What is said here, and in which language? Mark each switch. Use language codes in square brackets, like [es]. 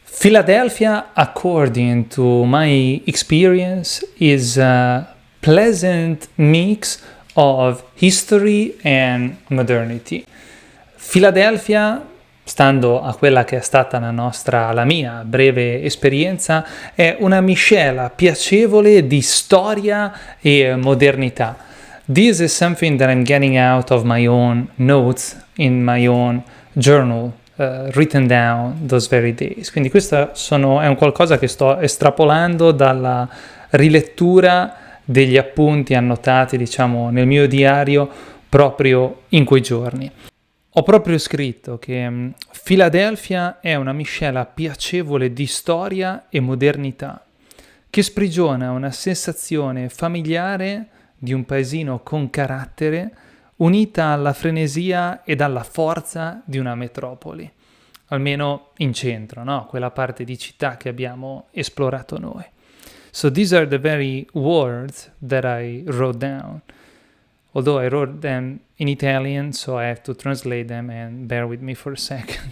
[en] Philadelphia, according to my experience, is a pleasant mix of history and modernity. [it] Philadelphia, stando a quella che è stata la mia breve esperienza, è una miscela piacevole di storia e modernità. [en] This is something that I'm getting out of my own notes in my own journal, written down those very days. [it] Quindi questo è un qualcosa che sto estrapolando dalla rilettura degli appunti annotati, diciamo, nel mio diario proprio in quei giorni. Ho proprio scritto che Philadelphia è una miscela piacevole di storia e modernità, che sprigiona una sensazione familiare di un paesino con carattere, unita alla frenesia ed alla forza di una metropoli, almeno in centro, no? Quella parte di città che abbiamo esplorato noi. [en] So these are the very words that I wrote down, although I wrote them in Italian, so I have to translate them, and bear with me for a second.